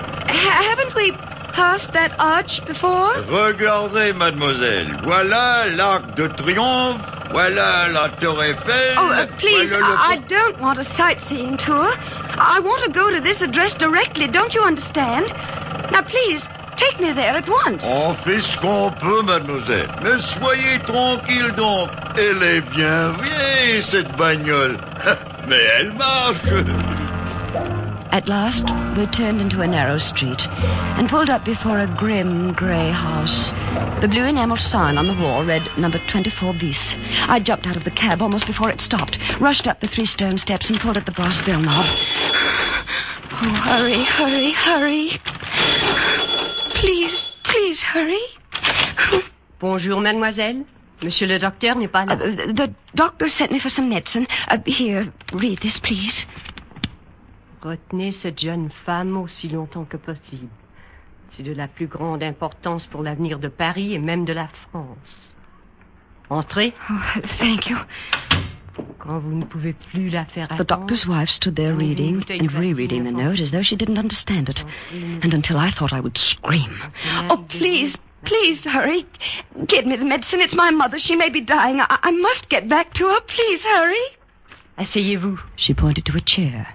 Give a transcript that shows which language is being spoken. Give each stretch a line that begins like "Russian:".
English: Haven't we passed that arch before?
French: Regardez, mademoiselle. Voilà l'Arc de Triomphe. Voilà la Tour Eiffel.
English: Oh, please, I don't want a sightseeing tour. I want to go to this address directly, don't you understand? Now, please, take me there at once.
French: On fait ce qu'on peut, mademoiselle. Mais soyez tranquille donc. Elle est bien vieille, cette bagnole. Mais elle marche.
English: At last, we turned into a narrow street and pulled up before a grim, grey house. The blue enamel sign on the wall read number 24 bis. I jumped out of the cab almost before it stopped, rushed up the 3 stone steps and pulled at the brass bell knob. Oh, hurry, hurry, hurry. Please, please hurry.
French: Bonjour, mademoiselle. Monsieur le docteur n'est pas là.
English: The doctor sent me for some medicine. Here, read this, please.
French: Retenez cette jeune femme aussi longtemps que possible. C'est de la plus grande importance pour l'avenir de Paris et même de la France. Entrez.
English: Oh, thank you.
French: Quand vous ne pouvez plus la faire attendre.
English: The doctor's wife stood there reading and rereading the note as though she didn't understand it. And until I thought I would scream. Oh, please, please hurry. Give me the medicine. It's my mother. She may be dying. I must get back to her. Please hurry.
French: Asseyez-vous.
English: She pointed to a chair.